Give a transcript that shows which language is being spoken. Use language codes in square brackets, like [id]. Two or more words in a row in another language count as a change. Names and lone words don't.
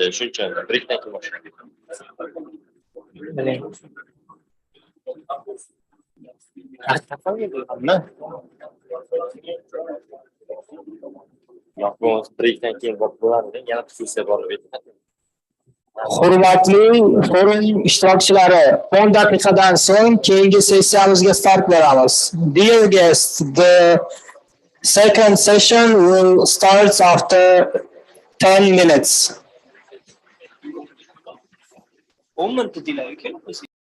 [uz] Shuning uchun breakdan keyin boshlanadi. Yo'q, bu breakdan keyin bo'ladi. Yana sessiya borib ketdi. Hurmatli forum ishtirokchilari, 10 daqiqadan so'ng keyingi sessiyamizga start beramiz. [en] Dear guests, the second session will start after 10 minutes. 10 minut delay, okay?